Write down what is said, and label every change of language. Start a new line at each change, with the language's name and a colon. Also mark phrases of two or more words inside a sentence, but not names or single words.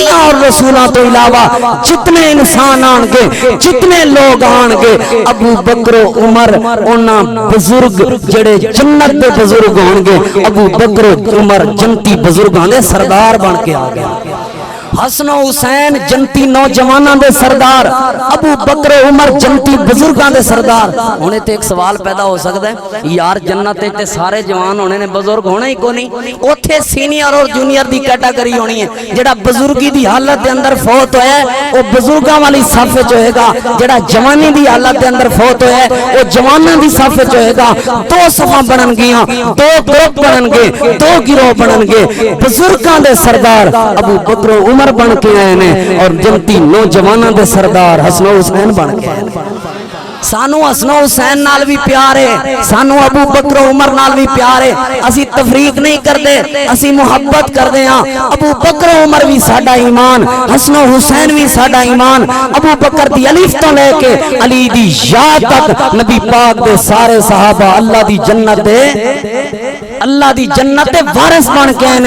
Punjabi: اور رسولہ تو علاوہ جتنے انسان آنگے جتنے لوگ آنگے ابو بکر و عمر اونا بزرگ جڑے جنت دے بزرگ آنگے ابو بکر و عمر جنتی بزرگ آنگے سردار بن کے آگے حسن و حسین جنتی نوجواناں دے سردار ابو بکر عمر جنتی بزرگاں دے سردار ہونے تے ایک سوال پیدا ہو سکتا ہے یار جنت تے سارے جوان ہونے نے بزرگ ہونا ہی کو نہیں اوتھے سینئر اور جونیئر دی کیٹاگری ہونی ہے جڑا بزرگی دی حالت دے اندر فوت ہویا ہے وہ بزرگاں والی صف وچ ہوئے گا جڑا جوانی دی حالت دے اندر فوت ہویا ہے وہ جواناں دی صف وچ ہوئے گا دو صفاں بنن گیاں دو گروپ بنن گے دو گروہ بنن گے بزرگاں دے سردار ابو بکر عمر بن کے آئے نے اور جنتی نوجوانوں دے سردار حسن و حسین بن کے آئے سانو حسن و حسین نال بھی پیار ہے سانو ابو بکر عمر نال بھی پیار ہے اسی تفریق نہیں کردے اسی محبت کردے ہاں ابو بکر عمر بھی ساڈا ایمان حسن و حسین بھی ساڈا ایمان ابو بکر دی الف تو لے کے علی دی یا تک نبی پاک دے سارے صحابہ اللہ دی جنت دے وارث بن کے